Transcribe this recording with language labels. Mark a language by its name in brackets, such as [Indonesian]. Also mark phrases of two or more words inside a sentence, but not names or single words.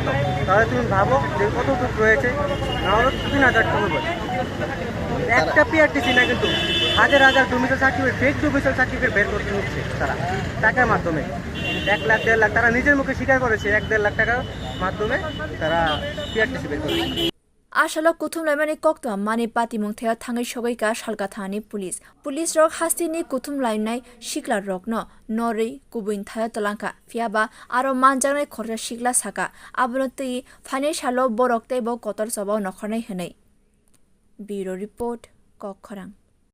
[Bangla] তাহলে তুমি ভাবো যে কতটুক রয়েছে, নাহলে 3000 টাকা বলে একটা PRTC না কিন্তু হাজার হাজার [English] domicile certificate fake domicile certificate [Bangla] বের করতে হচ্ছে তারা টাকার মাধ্যমে 1 লাখ 1.5 লাখ তারা নিজের মুখে স্বীকার করেছে 1.5 লাখ টাকার মাধ্যমে তারা PRTC বের করেছে। [Kok Borok] Asalo kothomlaimani koktwma mani patimung thea thangai sogaika Salka Thanani police rok haste ni kothomlainai sikla rok no norei kubuin thaya tolangka fiaba aro manjanai khorja sikla saka abonotei phane salo borok tebo kotor sabao nokhornai hwnai Bureau report Kokkhorang।